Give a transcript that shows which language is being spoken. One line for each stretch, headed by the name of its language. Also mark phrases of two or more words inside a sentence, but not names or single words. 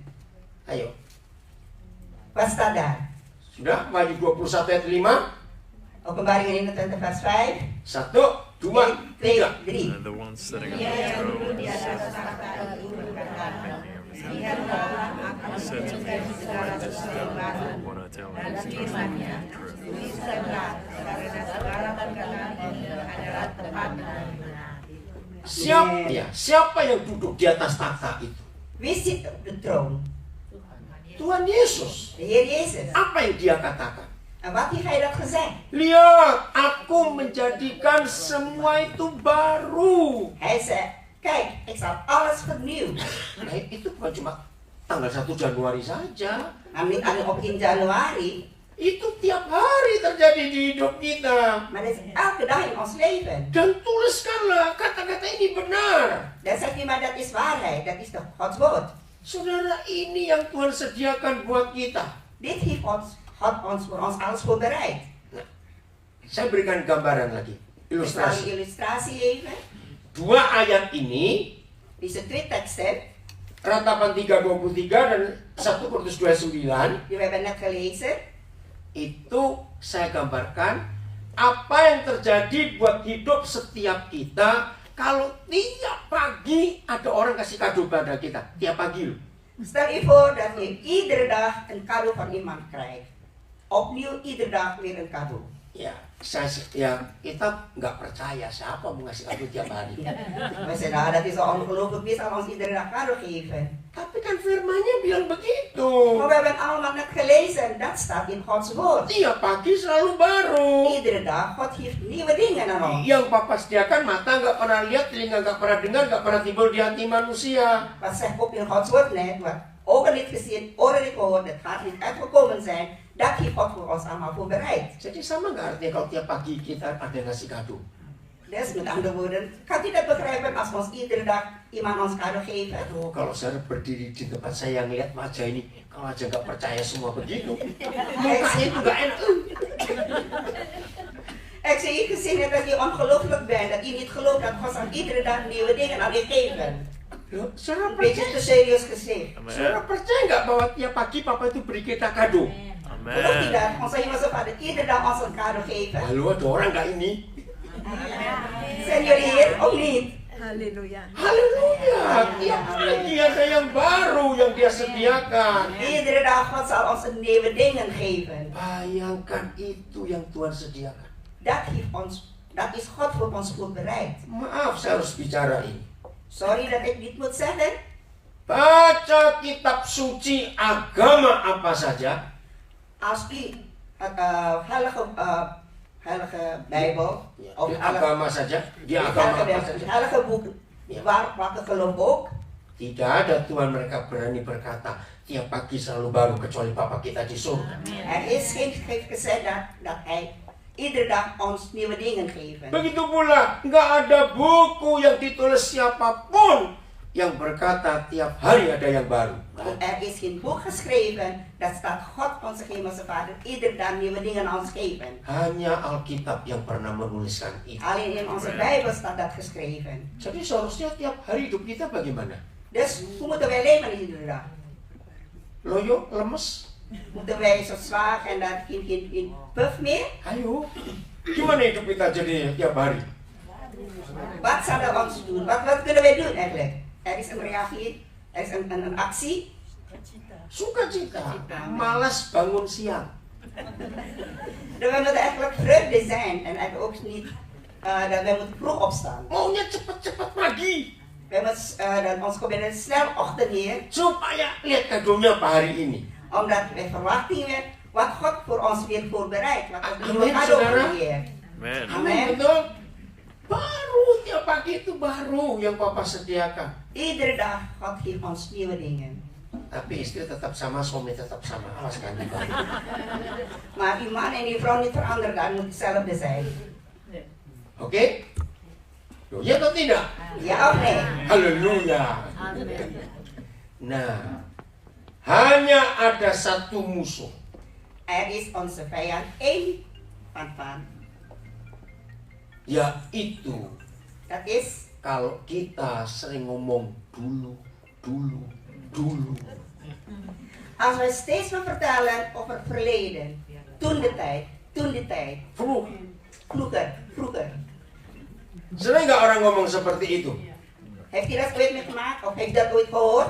Indonesian: Ayo.
Dutch: Wat staat daar?
Indonesian: Sudah? Wahyu 21 ayat 5.
Dutch: Openbaring 21 vers 5. 1, 2, 3. 3.
English: The one sitting on the throne said to me, "Write this down, for what I tell you is the truth and truth."
Indonesian: Siapa yang duduk di atas takhta itu?
Dutch: Wie zit op de troon?
Indonesian: Tuhan Yesus.
Dutch: De Heer Jezus.
Indonesian: Apa yang dia katakan?
Dutch: En wat heeft hij dat gezegd?
Indonesian: Lihat, aku menjadikan semua itu baru.
Dutch: Hij zei, kijk, ik zal alles vernieuwen.
Indonesian: Nah, itu bukan cuma tanggal 1 Januari saja.
Dutch: Nou, niet alleen op 1 januari,
Indonesian: Itu tiap hari terjadi di hidup kita.
Dutch: maar dat is elke dag in ons leven.
Indonesian: Dan tuliskanlah kata-kata ini benar.
Dutch: Dan zegt u, maar dat is waarheid, dat is toch Gods woord.
Indonesian: Saudara, ini yang Tuhan sediakan buat kita.
Dutch: Dit heeft God voor ons alles voorbereid.
Indonesian: Nah, saya berikan gambaran lagi.
Dutch: Ik zal
Indonesian: Ilustrasi.
Dutch: een illustratie even.
Indonesian: 2 ayat ini,
Dutch: Deze 2 teksten,
Indonesian: Ratapan 3:23 dan 1 Korintus 2:9,
Dutch: die we hebben net gelezen.
Indonesian: itu saya gambarkan apa yang terjadi buat hidup setiap kita kalau tiap pagi ada orang kasih kado pada kita. Tiap pagi loh.
Dutch: Stel je voor dat je iedere dag een cadeau van iemand krijgt. Opnieuw iedere dag weer een cadeau.
Indonesian: Ya, kita nggak percaya siapa mau ngasih kado tiap hari.
Dutch: We zeggen, nou, dat is al ongelooflijk, wie zal ons iedere dag cadeau geven?
Indonesian: Tapi kan firmannya bilang begitu.
Dutch: Maar we hebben allemaal net gelezen, dat staat in Gods woord.
Indonesian: Tiap pagi selalu baru.
Dutch: Iedere dag, God heeft nieuwe dingen aan ons.
Indonesian: Yang Papa sediakan mata nggak pernah lihat, telinga nggak pernah dengar, nggak pernah timbul di hati manusia.
Dutch: Wat zegt ook in Gods woord net, wat ogen niet gezien, oren niet gehoord, het gaat niet uitgekomen zijn, dat heeft God voor ons allemaal voorbereid.
Indonesian: Jadi sama nggak artinya kalau tiap pagi kita ada yang ngasih kado?
Dutch: Dus met andere woorden, kan u dat begrijpen als ons iedere dag iemand ons cadeau geven?
Indonesian: Aduh, kalau saya berdiri di tempat saya yang lihat wajah ini, kalau aja nggak percaya semua begitu, mukanya itu nggak enak.
Dutch: Ik zie je gezien hebt dat je ongelooflijk bent, dat je niet gelooft dat God ons iedere dag nieuwe dingen aan je geven.
Indonesian: Loh, saudara
Dutch: Een beetje te
Indonesian: percaya,
Dutch: serieus gezegd.
Indonesian: saudara percaya nggak bahwa tiap pagi Papa itu beri kita kado?
Dutch: Gelooft u Amen. dat? Onze hemelse Vader iedere dag ons een cadeau geven.
Indonesian: Lalu ada orang nggak ini?
Dutch: Zijn jullie hier of niet?
Indonesian: Haleluya. Haleluya, tiap pagi ada yang baru yang dia sediakan.
Dutch: Iedere dag God zal ons een nieuwe dingen geven.
Indonesian: Bayangkan itu yang Tuhan sediakan.
Dutch: Dat is God voor ons voorbereid.
Indonesian: Maaf, saya harus bicara ini.
Dutch: Sorry dat ik dit moet zeggen.
Indonesian: Baca kitab suci agama apa saja.
Dutch: Als u het heilige Bijbel, of
Indonesian: Di agama saja, di agama apa
Dutch: het
Indonesian: saja.
Dutch: heilige boek, welke geloof ook,
Indonesian: Tidak ada Tuhan mereka berani berkata tiap pagi selalu baru kecuali Bapa kita di surga.
Dutch: er is geen schrift gezegd dat hij iedere dag ons nieuwe dingen geeft.
Indonesian: Begitu pula nggak ada buku yang ditulis siapapun yang berkata tiap hari ada yang baru.
Dutch: Er is geen boek geschreven, dat staat God onze hemelse Vader iedere dag nieuwe dingen aan ons geven.
Indonesian: Hanya Alkitab yang pernah menuliskan itu.
Dutch: Alleen in onze Bijbel staat dat geschreven.
Indonesian: Jadi seharusnya tiap hari hidup kita bagaimana?
Dutch: Dus hoe moeten wij leven iedere dag?
Indonesian: Loyo, lemes?
Dutch: Moeten wij zo zwaar en dan geen puff meer?
Indonesian: Ayo, gimana hidup kita jadi tiap hari?
Dutch: Wat zou dat ons doen? Wat kunnen wij doen eigenlijk? Er is een reactie, er is een actie.
Indonesian: Sukacita, malas bangun siang.
Dutch: Dat we moeten eigenlijk vreugde zijn en eigenlijk ook niet dat wij moeten vroeg opstaan.
Indonesian: Maunya cepet-cepet pagi.
Dutch: We hebben dan ons gebieden snel ochtend hier,
Indonesian: supaya lihat kadonya apa hari ini.
Dutch: omdat we verwachten weer wat God voor ons weer voorbereidt. Wat ons
Indonesian: Amen,
Dutch: nieuwe cadeau
Indonesian: saudara.
Dutch: voor hier.
Indonesian: Amen. Amen. Betul? Baru tiap pagi itu baru yang Papa sediakan.
Dutch: Iedere dag God geeft ons nieuwe dingen.
Indonesian: Tapi istri tetap sama, suami tetap sama. Awas kan dibalik.
Dutch: Maar die man en die vrouw niet veranderd, dat moet hetzelfde zijn.
Indonesian: Oke? Loh, ya atau tidak?
Dutch: Ja of nee?
Indonesian: Haleluya. Nah, hanya ada satu musuh.
Dutch: Er is onze vijand één van.
Indonesian: Yaitu
Dutch: Dat is
Indonesian: kalau kita sering ngomong dulu.
Dutch: als we steeds maar vertellen over het verleden. Toen de tijd. Vroeger.
Indonesian: Sering nggak orang ngomong seperti itu?
Dutch: Heeft u dat ooit meegemaakt of heeft u dat ooit gehoord?